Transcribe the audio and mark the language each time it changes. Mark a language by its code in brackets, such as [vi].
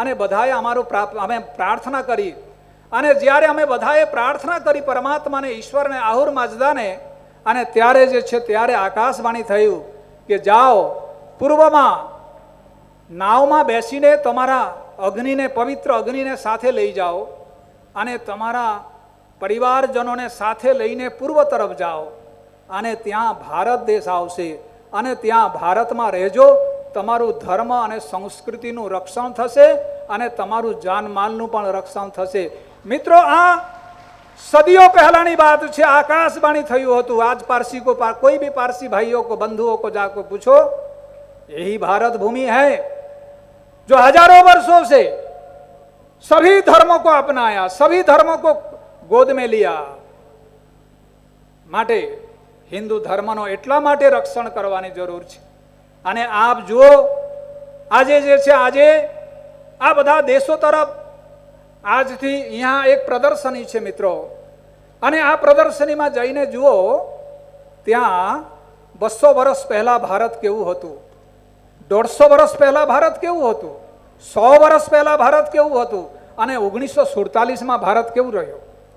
[gu] અને બધાએ અમે પ્રાર્થના કરી, અને જ્યારે અમે બધાએ પ્રાર્થના કરી પરમાત્માને, ઈશ્વરને, આહુર માજદાને, અને ત્યારે જે છે ત્યારે આકાશવાણી થયું કે જાઓ, પૂર્વમાં નાવમાં બેસીને તમારા અગ્નિને, પવિત્ર અગ્નિને સાથે લઈ જાઓ, અને તમારા પરિવારજનોને સાથે લઈને પૂર્વ તરફ જાઓ, અને ત્યાં ભારત દેશ આવશે, અને ત્યાં ભારતમાં રહેજો। તમારું ધર્મ અને સંસ્કૃતિનું રક્ષણ થશે, અને તમારું જાનમાલનું પણ રક્ષણ થશે। મિત્રો, આ સદીઓ પહેલાની बात છે। आकाशवाणी થયું હતું। [hi] आज पारसी को, कोई भी पारसी भाइयों को, बंधुओं को जाकर पूछो, यही भारत भूमि है जो हजारों वर्षों से सभी धर्मों को अपनाया, सभी धर्मों को गोद में लिया। [gu] માટે હિન્દુ ધર્મનો એટલા માટે રક્ષણ કરવાની જરૂર છે। અને આપ જુઓ, આજે જે છે, આજે આ બધા દેશો તરફ આજથી અહીંયા એક પ્રદર્શની છે મિત્રો, અને આ પ્રદર્શનીમાં જઈને જુઓ, ત્યાં 200 વર્ષ પહેલા ભારત કેવું હતું, 150 વર્ષ પહેલા ભારત કેવું હતું, 100 વર્ષ પહેલા ભારત કેવું હતું, અને 1947માં ભારત કેવું રહ્યો।